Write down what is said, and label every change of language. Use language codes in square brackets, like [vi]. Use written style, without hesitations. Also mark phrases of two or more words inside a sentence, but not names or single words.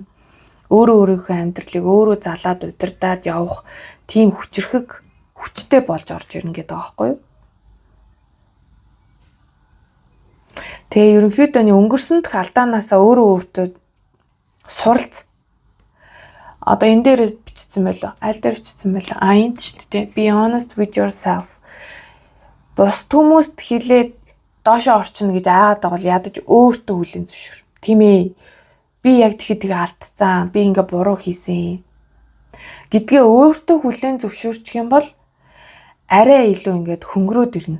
[mn] Өөрийнхөө амьдралыг өөрөө залаад удирдаад явах тийм хүчрхэг хүчтэй болж орж ирнэ гээд байгаа байхгүй юу? Тэгээ ерөнхийдөө өнгөрсөн дэх алдаанаасаа өөртөө суралц. Одоо энэ дээр бичсэн байлоо. Аль дээр бичсэн байлоо? Энд шүү дээ. [en] Be honest with yourself. [mn] Бус хүмүүст хэлээд доошоо орчихно гэж айгаад байгаа бол ядаж өөртөө хүлээн зөвшөөр. Тийм ээ. Би яг тэгэхэд алдцсан. Би ингээ буруу хийсэн. Гэдгээ өөртөө хүлээн зөвшөөрчих юм бол арай илүү ингээд хөнгөрөөд ирнэ.